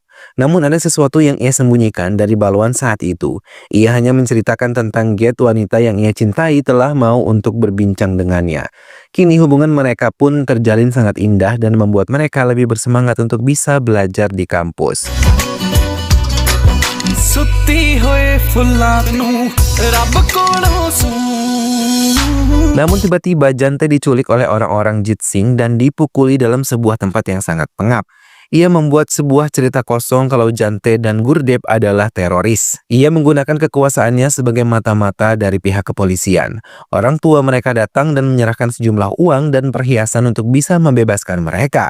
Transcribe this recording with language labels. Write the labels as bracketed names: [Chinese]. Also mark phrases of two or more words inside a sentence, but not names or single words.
[Indonesian] Namun ada sesuatu yang ia sembunyikan dari Balwan saat itu. Ia hanya menceritakan tentang Get, wanita yang ia cintai, telah mau untuk berbincang dengannya. Kini hubungan mereka pun terjalin sangat indah dan membuat mereka lebih bersemangat untuk bisa belajar di kampus. [Punjabi] ਸੁੱਤੀ ਹੋਏ ਫੁੱਲਾਂ ਨੂੰ ਰੱਬ ਕੋਲੋਂ [Indonesian] Namun tiba-tiba Jante diculik oleh orang-orang Jitsing dan dipukuli dalam sebuah tempat yang sangat pengap. Ia membuat sebuah cerita kosong kalau Jante dan Gurdep adalah teroris. Ia menggunakan kekuasaannya sebagai mata-mata dari pihak kepolisian. Orang tua mereka datang dan menyerahkan sejumlah uang dan perhiasan untuk bisa membebaskan mereka.